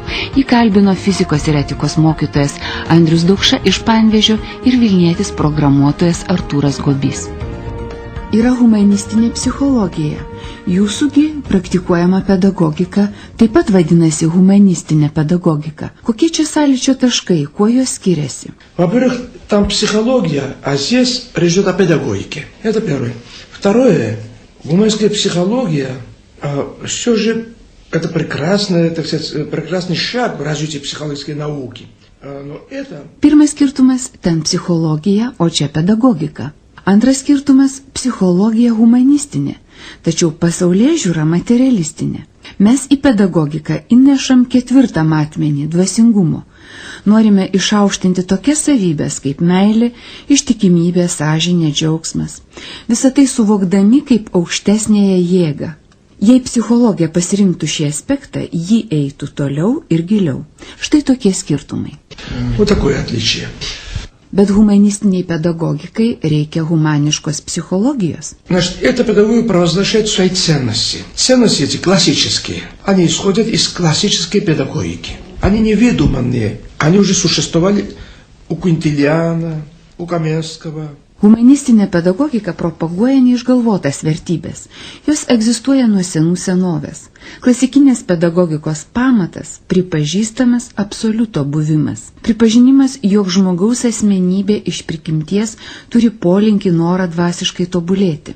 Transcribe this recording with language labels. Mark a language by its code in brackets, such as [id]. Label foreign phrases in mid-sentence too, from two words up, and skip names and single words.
[lt] Jį kalbino fizikos ir etikos mokytojas Andrius Daukša iš Panevėžio ir vilnietis programuotojas Artūras Gobys. Yra humanistinė psichologija. Jūsųgi praktikuojama pedagogika taip pat vadinasi humanistinė pedagogika. Kokie čia sąlyčio taškai, kuo jos skiriasi? [ru] Во-первых, там психология, а здесь речь идет о педагогике. Это первое. Второе, гуманистская психология, все же это прекрасный шаг в развитии психологической науки. Но это... [lt] Pirmas skirtumas – ten psichologija, o čia pedagogika. Antras skirtumas – psichologija humanistinė, tačiau pasaulėžiūra materialistinė. Mes į pedagogiką įnešam 4 matmenį – dvasingumo. Norime išaukštinti tokias savybės kaip meilė, ištikimybė, sąžinė, džiaugsmas. Visą tai suvokdami kaip aukštesnėje jėgą. Jei psichologija pasirinktų šį aspektą, ji eitų toliau ir giliau. Štai tokie skirtumai. [ru] Вот такое отличие. [lt] Bet humanistiniai педагогиkai reikia humaniškos психологijos. [ru] Значит, эта педагогика провозглашает свои ценности. Ценности эти классические. Они исходят из классической педагогики. Они не выдуманные. Они уже существовали у Квинтилиана, у Каменского. [lt] Humanistinė pedagogika propaguoja neišgalvotas vertybės. Jos egzistuoja nuo senų senovės. Klasikinės pedagogikos pamatas – pripažįstamas absoliuto buvimas. Pripažinimas, jog žmogaus asmenybė iš prigimties turi polinkį norą dvasiškai tobulėti.